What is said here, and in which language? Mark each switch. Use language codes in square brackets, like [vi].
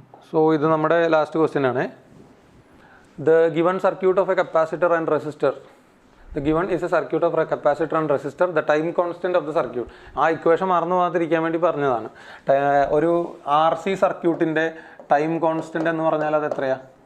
[ml] So ഇത് നമ്മുടെ last question ആണ്. [en] The given circuit of a capacitor and resistor. The given is a circuit of a capacitor and resistor. The time constant of the circuit. [ml] ആ equation മറന്നു പോകാതിരിക്കാൻ വേണ്ടി പറഞ്ഞതാണ്. ഒരു RC സർക്യൂട്ടിൻ്റെ time constant എന്ന് പറഞ്ഞാൽ അത് എത്രയാണ്?